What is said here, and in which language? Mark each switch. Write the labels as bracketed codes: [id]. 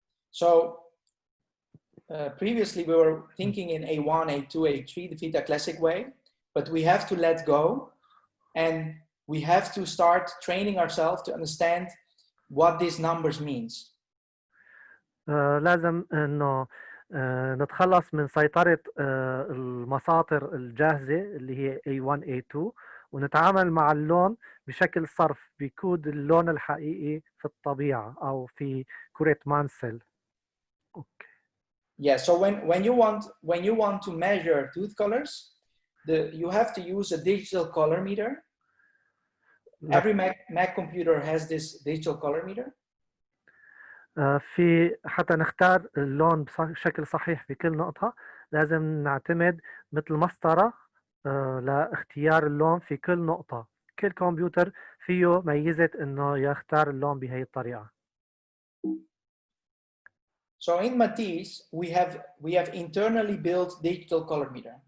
[en] So previously we were thinking in A1, A2, A3, the Theta classic way, but we have to let go and we have to start training ourselves to understand what these numbers means. [ar] لازم انه نتخلص من سيطرة المساطر الجاهزة اللي هي A1 A2 ونتعامل مع اللون بشكل صرف بكود اللون الحقيقي في الطبيعة أو في كرة مانسل. أوكي. [en] Yeah, so when you want to measure tooth colors, you have to use a digital color meter. Every Mac computer has this digital color meter. [ar] في حتى نختار اللون بشكل صحيح في كل نقطة لازم نعتمد مثل مسطرة لاختيار اللون في كل نقطة. كل كمبيوتر فيه ميزة إنه يختار اللون بهي الطريقة. [en] So in Matisse, we have internally built digital color meter.